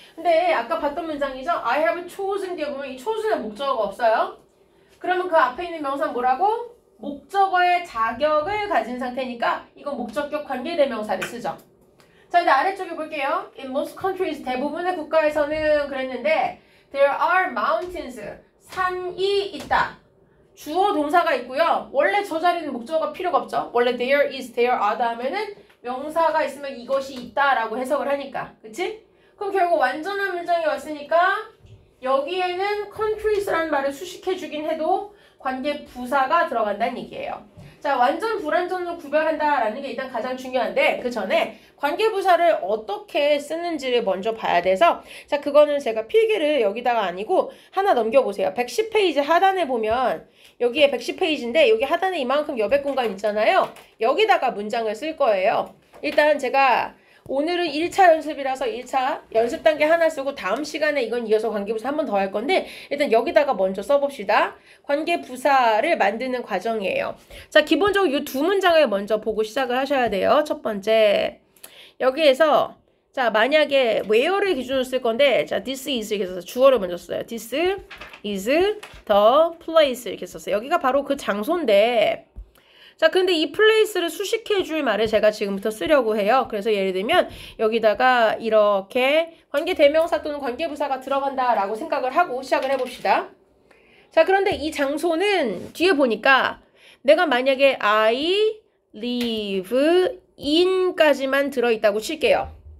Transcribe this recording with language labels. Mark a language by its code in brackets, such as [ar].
[ko] 근데 아까 봤던 문장이죠? [en] I have chosen [ko] 뒤에 보면 이 chosen의 목적어가 없어요. 그러면 그 앞에 있는 명사는 뭐라고? 목적어의 자격을 가진 상태니까 이건 목적격 관계대명사를 쓰죠. 자, 이제 아래쪽에 볼게요. [en] In most countries [ko] 대부분의 국가에서는 그랬는데 [en] There are mountains [ko] 산이 있다. 주어 동사가 있고요. 원래 저 자리는 목적어가 필요가 없죠. 원래 [en] there is, there are [ko] 다음에는 명사가 있으면 이것이 있다라고 해석을 하니까. 그치? 그럼 결국 완전한 문장이 왔으니까 여기에는 countries라는 말을 수식해주긴 해도 관계 부사가 들어간다는 얘기예요. 자, 완전 불완전으로 구별한다라는 게 일단 가장 중요한데 그 전에 관계 부사를 어떻게 쓰는지를 먼저 봐야 돼서 자, 그거는 제가 필기를 여기다가 아니고 하나 넘겨보세요. 110페이지 하단에 보면 여기에 110페이지인데 여기 하단에 이만큼 여백 공간 있잖아요. 여기다가 문장을 쓸 거예요. 일단 제가 오늘은 1차 연습이라서 1차 연습 단계 하나 쓰고 다음 시간에 이건 이어서 관계부사 한 번 더 할 건데 일단 여기다가 먼저 써봅시다. 관계부사를 만드는 과정이에요. 자, 기본적으로 이 두 문장을 먼저 보고 시작을 하셔야 돼요. 첫 번째, 여기에서 자, 만약에 where를 기준으로 쓸 건데 자, [en] this is [ko] 이렇게 써서 주어를 먼저 써요. [en] This is the place [ko] 이렇게 썼어요. 여기가 바로 그 장소인데 자, 근데 이 place를 수식해 줄 말을 제가 지금부터 쓰려고 해요. 그래서 예를 들면 여기다가 이렇게 관계대명사 또는 관계부사가 들어간다라고 생각을 하고 시작을 해봅시다. 자, 그런데 이 장소는 뒤에 보니까 내가 만약에 [en] I live in [ko] 까지만 들어있다고 칠게요.